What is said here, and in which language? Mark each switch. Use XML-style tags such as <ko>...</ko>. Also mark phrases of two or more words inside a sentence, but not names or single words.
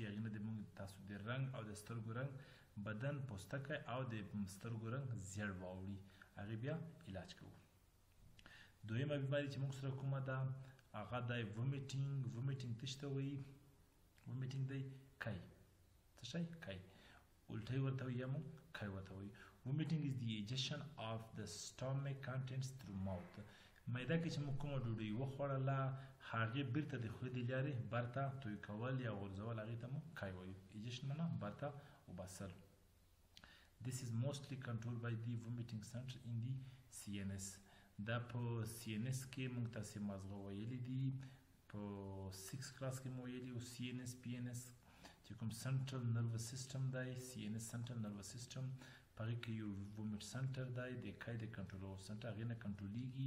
<ps>هغې نه د مونږ تاسو د رنګ او د سترګو رنګ بدن، پوستکی او د سترګو رنګ زیړ واوړي. هغې بیا علاج کوو. دویمه بیماري چې مونږ سره کومه ده هغه دی ومیټینګ. ومیټینګ څه شي ته وایي؟ ومیټینګ دی کی. څه شی؟ کی. الټی ورته وایي یا مونږ کی ورته وایي.</ps> <en>Vomiting is the ejection of the stomach contents through mouth.</en> <ps>معده کې چې موږ کومه ډوډۍ وخوړله هغې بیرته د خولې د لارې برته توی کول یا غورځول، هغې ته موږ کی وایو. ایجیشن معنا برته وباسل.</ps> <en>This is mostly controlled by the vomiting center in the CNS.</en> <ps>دا په CNS کې موږ تاسې مازغه ویلي دي، په 6 کلاس کې مو ویلي و CNS PNS چې کوم</ps> <en>central nervous system</en> <ps>دی. CNS</ps> <en>central nervous system</en> <ps>په هغې کې یو</ps> <en>vomit center</en> <ps>دی، د کی د</ps> <en>control center</en> <ps>هغې نه کنټرولیږي.</ps>